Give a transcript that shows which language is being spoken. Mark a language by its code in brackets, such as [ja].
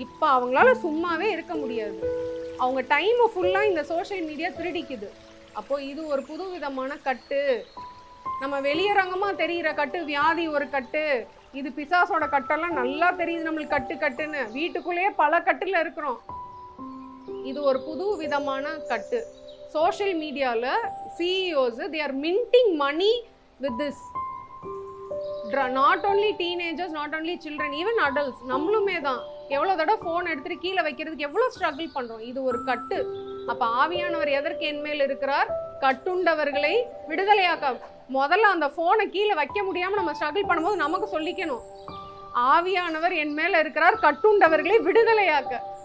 [ta] இப்போ அவங்களால சும்மாவே இருக்க முடியாது. அவங்க டைமை ஃபுல்லாக இந்த சோஷியல் மீடியா திருடிக்குது. அப்போது இது ஒரு புது விதமான கட்டு. நம்ம வெளியரங்கமாக தெரிகிற கட்டு வியாதி ஒரு கட்டு. இது பிசாசோட கட்டெல்லாம் நல்லா தெரியுது நம்மளுக்கு கட்டுன்னு. வீட்டுக்குள்ளேயே பல கட்டில் இருக்கிறோம். இது ஒரு புது விதமான கட்டு. சோஷியல் மீடியாவில் CEOs [en] they are minting money with this. Not only teenagers, not only children, even adults. [ta] நம்மளுமே தான் எவ்வளோ தடவை ஃபோன் எடுத்துகிட்டு கீழே வைக்கிறதுக்கு எவ்வளோ ஸ்ட்ரகிள் பண்ணுறோம். இது ஒரு கட்டு. அப்போ ஆவியானவர் எதற்கு என்மேல் இருக்கிறார்? கட்டுண்டவர்களை விடுதலையாக்க. முதல்ல அந்த ஃபோனை கீழே வைக்க முடியாமல் நம்ம ஸ்ட்ரகிள் பண்ணும்போது நமக்கு சொல்லிக்கணும், ஆவியானவர் என் மேலே இருக்கிறார், கட்டுண்டவர்களை விடுதலையாக்க.